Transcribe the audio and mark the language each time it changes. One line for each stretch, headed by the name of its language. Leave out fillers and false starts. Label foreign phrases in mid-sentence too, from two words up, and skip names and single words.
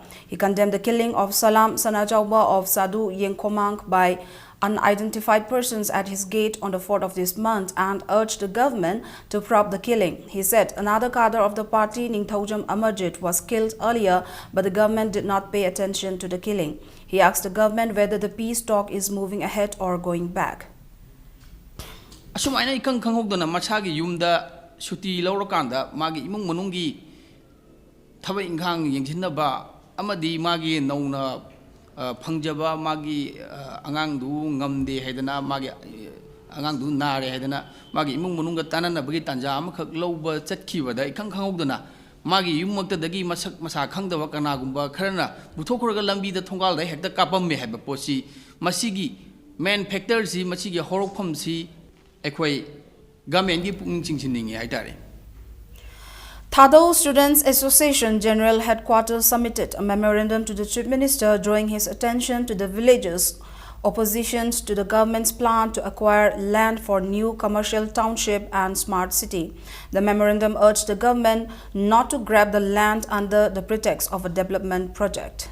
English: He condemned the killing of Salam Sanajawba of Sadhu Yengkomang by unidentified persons at his gate on the 4th of this month and urged the government to prop the killing. He said another cadre of the party, Ningthaujam Amarjit, was killed earlier, but the government did not pay attention to the killing. He asked the government whether the peace talk is moving ahead or going back.
Manipuri: Asumana ikang kanghogdona machagi yumda shuti lawrakanda magi imung manunggi thabai inghang yengthinaba amadi magi nauna phangjaba magi angangdu ngamde haidana magi angangdu nare haidana magi imung manungga tananabagi tanja amakhak lawba chatkibada ikang kanghogdona magi yummaktadagi masak masa khangdaba kanagumba kharana buthokuraga lambida thongalda hekta kapamme haiba posi masigi
English: main factor
Manipuri: si masigi horokpham si ekhoi government gi pung chingchiningi haitare.
English: Thado Students Association General Headquarters submitted a memorandum to the Chief Minister drawing his attention to the villages' oppositions to the government's plan to acquire land for new commercial township and smart city. The memorandum urged the government not to grab the land under the pretext of a development project.